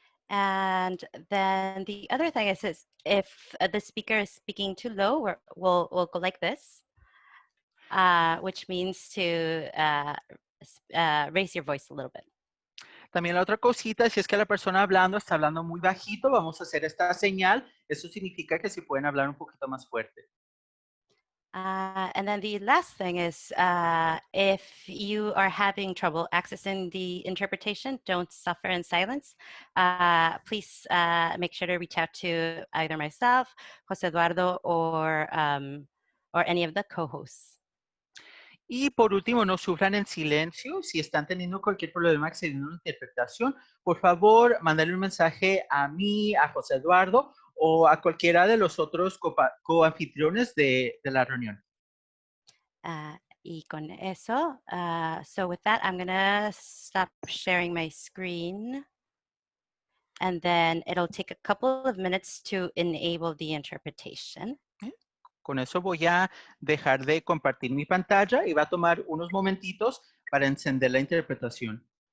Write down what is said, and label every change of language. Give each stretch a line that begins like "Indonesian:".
English: And then the other thing is if the speaker is speaking too low, we'll go like this, which means to raise your voice a little bit.
Spanish: También la otra cosita, si es que la persona hablando está hablando muy bajito, vamos a hacer esta señal. Eso significa que si pueden hablar un poquito más fuerte.
English: And then the last thing is if you are having trouble accessing the interpretation, don't suffer in silence. Please make sure to reach out to either myself, José Eduardo, or any of the co-hosts.
Spanish: Y por último, no sufran en silencio. Si están teniendo cualquier problema accediendo a la interpretación, por favor, mándale un mensaje a mí, a José Eduardo o a cualquiera de los otros coanfitriones de la reunión. Y con eso,
English: so with that, I'm going to stop sharing my screen. And then it'll take a couple of minutes to enable the interpretation.
Spanish: Con eso voy a dejar de compartir mi pantalla y va a tomar unos momentitos para encender la interpretación.